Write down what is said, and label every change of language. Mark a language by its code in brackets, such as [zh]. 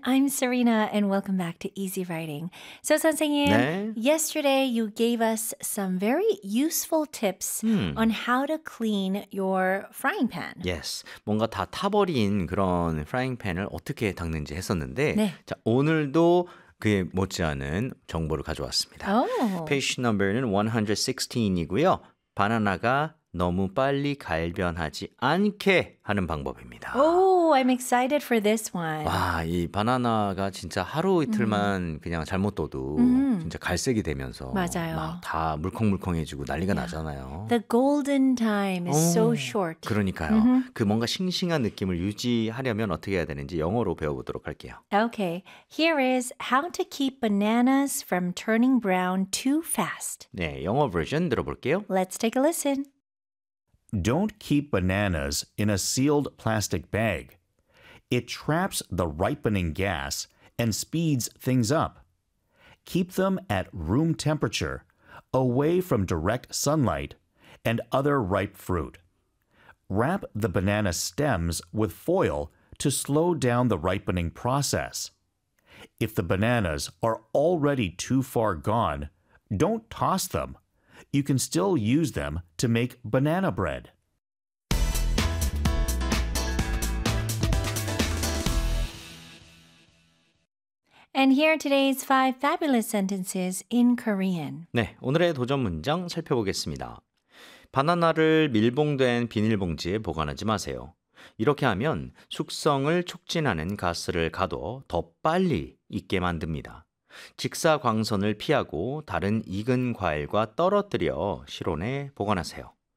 [en] I'm Serena and welcome back to Easy Writing. So [ko] 선생님, 네. [en] yesterday you gave us some very useful tips on how to clean your frying pan. Yes. [ko] 뭔가 다 타버린 그런 frying pan을 어떻게 닦는지 했었는데 네. 자, 오늘도 그에 못지않은 정보를 가져왔습니다. [en] Oh. [ko] Page number는 116이고요. 바나나가 너무 빨리 갈변하지 않게 하는 방법입니다. [en] Oh, I'm excited for this one. [ko] 와, 이 바나나가 진짜 하루 이틀만 그냥 잘못 떠도 진짜 갈색이 되면서 맞아요. 막 다 물컹물컹해지고 난리가 나잖아요. [en] The golden time is so short. [ko] 그러니까요. [en] Mm-hmm. [ko] 그 뭔가 싱싱한 느낌을 유지하려면 어떻게 해야 되는지 영어로 배워보도록 할게요. [en] Okay, here is how to keep bananas from turning brown too fast. [ko] 네, 영어 버전 들어볼게요. [en] Let's take a listen. Don't keep bananas in a sealed plastic bag. It traps the ripening gas and speeds things up. Keep them at room temperature, away from direct sunlight and other ripe fruit. Wrap the banana stems with foil to slow down the ripening process. If the bananas are already too far gone, don't toss them. You can still use them to make banana bread. And here are today's five fabulous sentences in Korean. [ko] 네, 오늘의 도전 문장 살펴보겠습니다. 바나나를 밀봉된 비닐봉지에 보관하지 마세요. 이렇게 하면 숙성을 촉진하는 가스를 가둬 더 빨리 익게 만듭니다. 직사광선을 피하고 다른 익은 과일과 떨어뜨려 실온에 보관하세요.